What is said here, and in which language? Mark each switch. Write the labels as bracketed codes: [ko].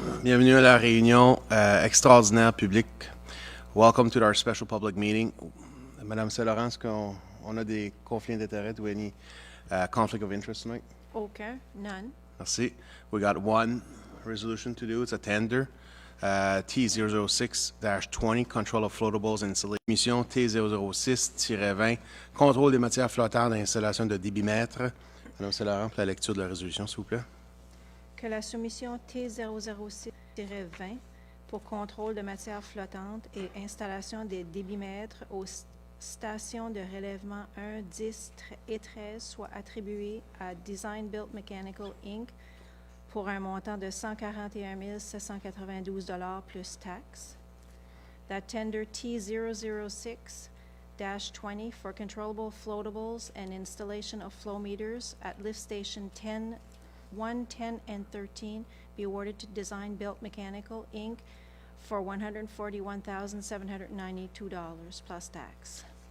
[fr] Bienvenue à la réunion extraordinaire publique. [en] Welcome to our special public meeting. [fr] Madame Saint-Laurent, est-ce qu'on a des conflits d'intérêt? [en] Do we any conflict of interest tonight? Okay, none. [fr] Merci. [en] We got one resolution to do. It's a tender. T006-20, control of floatables and installation. [fr] Mission T006-20, contrôle des matières flottantes et installation de débitmètres. Madame Saint-Laurent, pour la lecture de la résolution, s'il vous plaît. Que la soumission T006-20 pour contrôle de matières flottantes et installation des débitmètres aux stations de relèvement 1, 10 et 13 soit attribuée à Design Built Mechanical Inc. pour un montant de 141 792 $ plus taxes. [en] That tender T006-20 for controllable floatables and installation of flow meters at lift station 10, 1, 10, and 13 be awarded to Design Built Mechanical Inc. for $141,792 plus tax.